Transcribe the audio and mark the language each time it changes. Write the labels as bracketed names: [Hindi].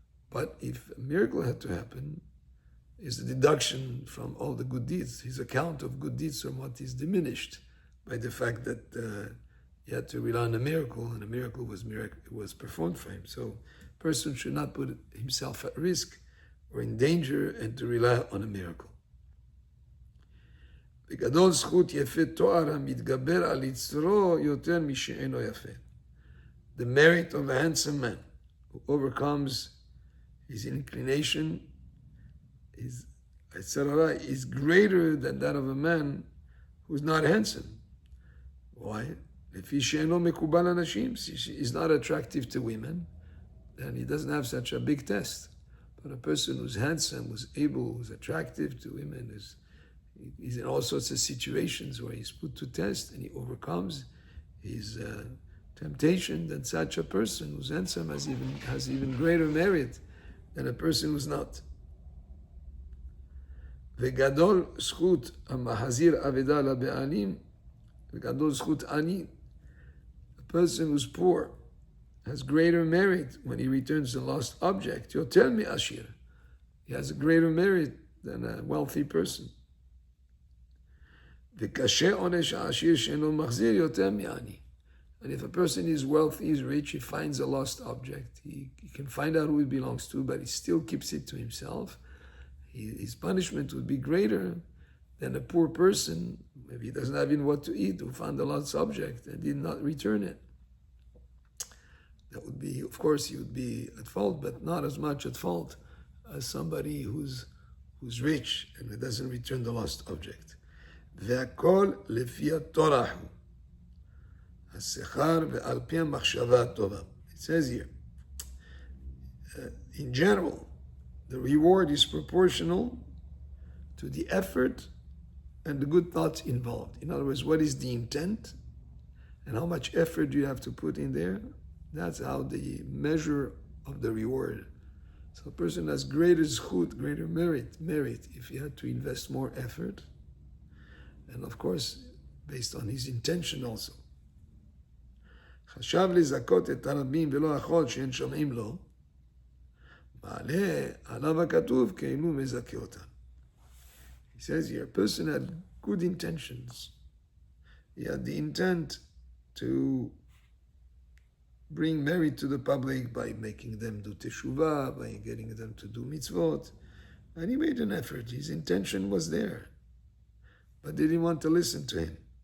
[English] But if a miracle had to happen, is the deduction from all the good deeds. His account of good deeds somewhat is diminished by the fact that he had to rely on a miracle, and a miracle was performed for him. So a person should not put himself at risk or in danger and to rely on a miracle. [Hebrew] בגדול זכות יפה תואר המתגבר על יצרו יותר משאינו יפה. [English] The merit of a handsome man who overcomes his inclination, his etc., is greater than that of a man who's not handsome. Why? [Hebrew] לפי שאינו מקובל אנשים, [English] he's not attractive to women, then he doesn't have such a big test. But a person who's handsome, who's able, who's attractive to women, he's in all sorts of situations where he's put to test and he overcomes his temptation, then such a person who's handsome has even greater merit than a person who's not. [Hebrew] וגדול זכות המחזיר אבדה לבעלים, וגדול זכות עני. [English] A person who's poor has greater merit when he returns the lost object. You'll tell me, Ashir. He has a greater merit than a wealthy person. [Hebrew] וקשה עונש העשיר שאינו מחזיר יותר מעני. [English] And if a person is wealthy, is rich, he finds a lost object. He can find out who it belongs to, but he still keeps it to himself. His punishment would be greater than a poor person, maybe he doesn't have even what to eat, who found a lost object and did not return it. That would be, of course, he would be at fault, but not as much at fault as somebody who's rich and who doesn't return the lost object. [Hebrew] והכל לפי התורה הוא. השכר ועל פי המחשבה הטובה. [English] It says here, in general, the reward is proportional to the effort and the good thoughts involved. In other words, what is the intent and how much effort do you have to put in there? That's how the measure of the reward. So a person has greater zchut, greater merit, if he had to invest more effort. And of course, based on his intention also. [Hebrew] חשב לזכות את הרבים ולא יכול שאין שומעים לו, מעלה עליו הכתוב כאילו מזכה אותם. [English] He says here, a person had good intentions. He had the intent to bring merit to the public by making them do teshuvah, by getting them to do mitzvot. And he made an effort. His intention was there. But they didn't want to listen to him.